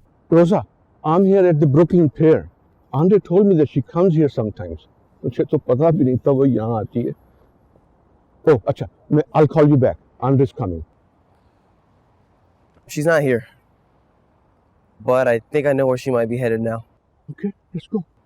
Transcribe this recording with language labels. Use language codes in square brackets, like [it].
[en] Rosa, I'm here at the Brooklyn Pier. Andre told me that she comes here sometimes. [hi] मुझे तो पता भी नहीं था वो यहाँ आती है. [en] Oh, [hi] अच्छा, [en] I'll call you back. Andre's coming. She's not here. But I think I know where she might be headed now. Okay, let's go.